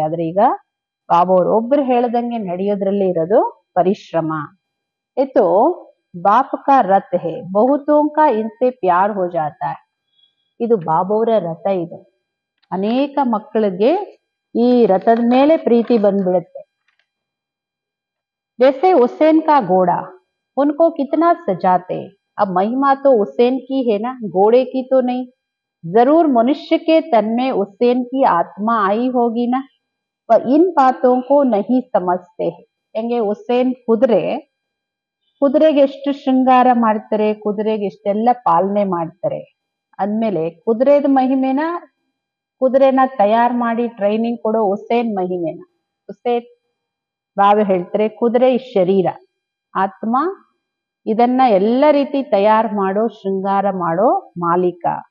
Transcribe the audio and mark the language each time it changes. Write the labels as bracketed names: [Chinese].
[Kannada] ಆದ್ರೆ ಈಗ ಬಾಬಾ ಅವ್ರು ಒಬ್ರು ಹೇಳ್ದಂಗೆ ನಡೆಯೋದ್ರಲ್ಲಿ ಇರೋದು ಪರಿಶ್ರಮ. ಇದು [Hindi] ಬಾಪ್ ಕಾ ರಥ ಹೇ, ಬಹುತೋಂ ಕಾ ಇನ್ಸೆ ಪ್ಯಾರ್ ಹೋ ಜಾತಾ ಹೈ. [Kannada] ಇದು ಬಾಬಾವ್ರ ರಥ. ಇದು ಅನೇಕ ಮಕ್ಕಳಿಗೆ ಈ ರಥದ ಮೇಲೆ ಪ್ರೀತಿ ಬಂದ್ಬಿಡುತ್ತೆ. [Hindi] जैसे हुसैन का घोड़ा उनको कितना सजाते, अब महिमा तो हुसैन की है ना, घोड़े की तो नहीं। जरूर मनुष्य के तन में हुसैन की आत्मा आई होगी ना, पर इन बातों को नहीं समझते हैं। [Kannada] ಹೆಂಗೆ ಹುಸೇನ್ ಕುದುರೆಗೆ ಎಷ್ಟು ಶೃಂಗಾರ ಮಾಡ್ತಾರೆ, ಕುದುರೆಗೆ ಎಷ್ಟೆಲ್ಲ ಪಾಲನೆ ಮಾಡ್ತಾರೆ ಅಂದ್ಮೇಲೆ ಕುದುರೆದ ಮಹಿಮೆನ, ಕುದುರೆನ ತಯಾರು ಮಾಡಿ ಟ್ರೈನಿಂಗ್ ಕೊಡೋ ಹುಸೇನ್ ಮಹಿಮೆನ, ಹುಸೇನ್ ಬಾಬಾ ಹೇಳ್ತಾರೆ ಕುದುರೆ ಈ ಶರೀರ, ಆತ್ಮ ಇದನ್ನ ಎಲ್ಲ ರೀತಿ ತಯಾರು ಮಾಡೋ, ಶೃಂಗಾರ ಮಾಡೋ ಮಾಲೀಕ.